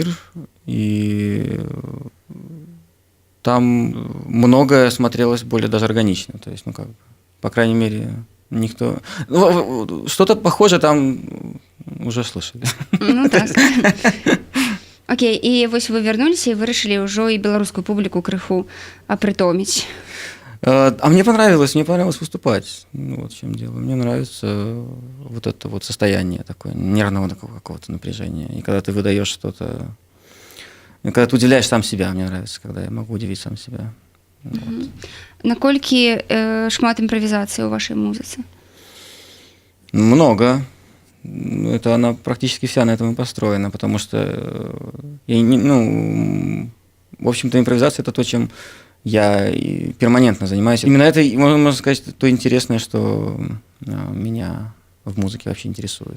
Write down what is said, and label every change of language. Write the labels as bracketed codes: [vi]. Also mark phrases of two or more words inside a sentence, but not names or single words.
[ru] И там многое смотрелось более даже органично. То есть, по крайней мере, никто... что-то похожее там уже слышали. Ну, так. Окей, [be] і вось вы вярнуліся і вырашылі ўжо і беларускую публіку крыху апрытоміць. [ru] А мне понравилось выступать. Вот в чем дело. Мне нравится вот это вот состояние такое, нервного такого какого-то напряжения. И когда ты выдаешь что-то... Когда ты удивляешь сам себя, мне нравится, когда я могу удивить сам себя. Вот. [be] Наколькі шмат імправізацыі ў вашай музыцы? [ru] Много. Это она практически вся на этом и построена, потому что в общем-то, импровизация – это то, чем я перманентно занимаюсь. Именно это, можно сказать, то интересное, что меня в музыке вообще интересует.